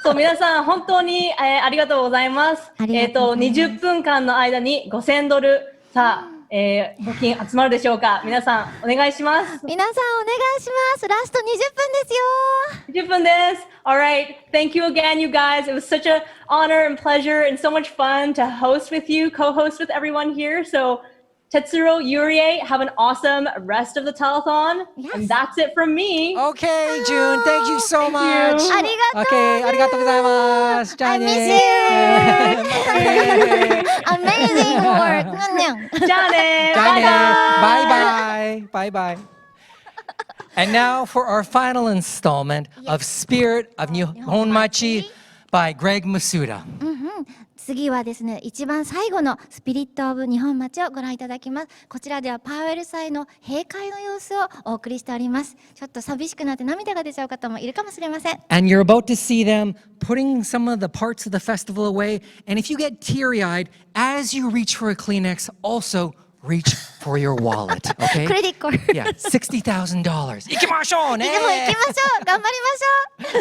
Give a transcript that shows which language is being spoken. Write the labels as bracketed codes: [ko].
[ja] そう、皆さん本当に、ありがとうございます。20分間の間に$5,000。さあ、募金集まるでしょうか。皆さんお願いします。皆さんお願いします。ラスト20分ですよ。 20分です。 [en] All right. Thank you again, you guys. It was such an honor and pleasure and so much fun to host with you, co-host with everyone here. So, Tetsuro, Yurie, have an awesome rest of the telethon. Yes. And that's it from me. Okay, June. Thank you so much. Okay, [ja] arigatou gozaimasu. [en] I miss you. Amazing work. Bye-bye. Bye-bye. And now for our final installment of Spirit of Nihonmachi by Greg Masuda. [ja] 次はですね、一番最後のスピリット・オブ日本町をご覧いただきます。こちらではパウエル祭の閉会の様子をお送りしております。ちょっと寂しくなって涙が出ちゃう方もいるかもしれません。 [en] And you're about to see them putting some of the parts of the festival away. And if you get teary-eyed, as you reach for a Kleenex, also reach for your wallet, okay? [ja] クレディット。 [en] Yeah, $60,000. [ja] 行きましょうね。でも行きましょう。頑張りましょう。